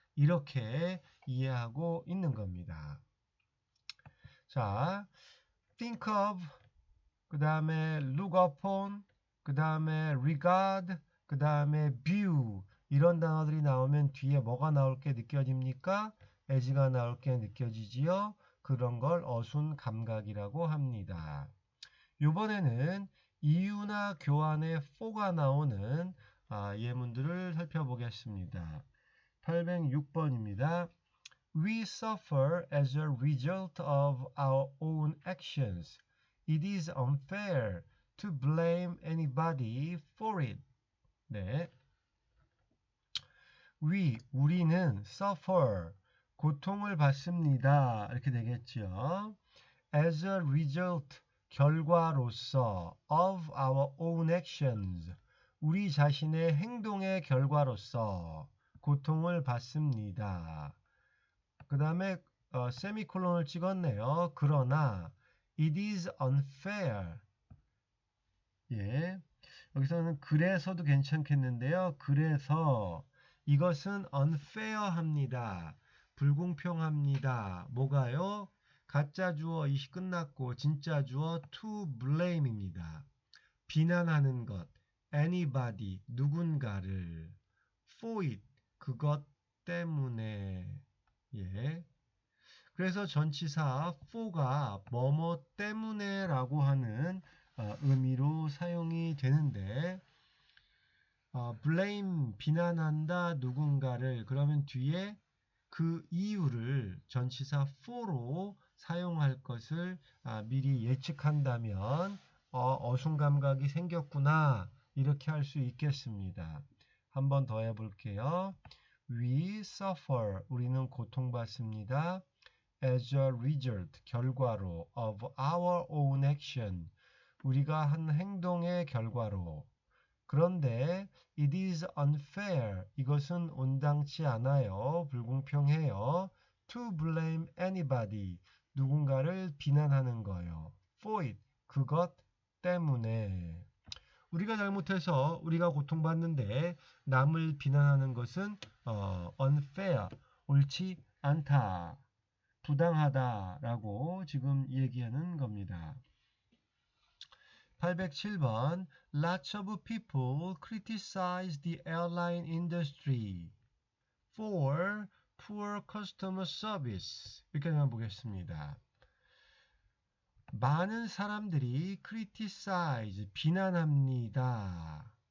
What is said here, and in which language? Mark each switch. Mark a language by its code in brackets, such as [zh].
[ko] 이렇게 이해하고 있는 겁니다. 자, think of, 그 다음에 look upon, 그 다음에 regard, 그 다음에 view 이런 단어들이 나오면 뒤에 뭐가 나올 게 느껴집니까? as가 나올 게 느껴지지요? 그런 걸 어순 감각이라고 합니다. 이번에는 이유나 교환의 for가 나오는 예문들을 살펴보겠습니다. 806번입니다. [en] We suffer as a result of our own actions. It is unfair to blame anybody for it. [ko] 네. 우리는 suffer, 고통을 받습니다. 이렇게 되겠죠. [en] As a result, [ko] 결과로서 [en] of our own actions, [ko] 우리 자신의 행동의 결과로서 고통을 받습니다. 그 다음에 세미콜론을 찍었네요. [en] 그러나 it is unfair. [ko] 예, 여기서는 그래서도 괜찮겠는데요. 그래서 이것은 unfair합니다. 불공평합니다. 뭐가요? 가짜 주어 이시 끝났고 진짜 주어 to blame입니다. 비난하는 것, anybody, 누군가를, [en] for it, [ko] 그것 때문에. 예. 그래서 전치사 for가 뭐뭐 때문에 라고 하는 의미로 사용이 되는데 blame, 비난한다 누군가를, 그러면 뒤에 그 이유를 전치사 for로 사용할 것을 미리 예측한다면 어순감각이 생겼구나 이렇게 할 수 있겠습니다. 한 번 더 해볼게요. [en] We suffer, [ko] 우리는 고통받습니다. [en] As a result, 결과로 of our own action, [ko] 우리가 한 행동의 결과로. 그런데 [en] it is unfair, [ko] 이것은 온당치 않아요. 불공평해요. [en] To blame anybody, [ko] 누군가를 비난하는 거요. [en] For it, [ko] 그것 때문에. 우리가 잘못해서 우리가 고통받는데 남을 비난하는 것은 unfair, 옳지 않다, 부당하다라고 지금 얘기하는 겁니다. [en] 807번 Lots of people criticize the airline industry for poor customer service. [ko] 이렇게 한번 보겠습니다. 많은 사람들이 criticize, 비난합니다.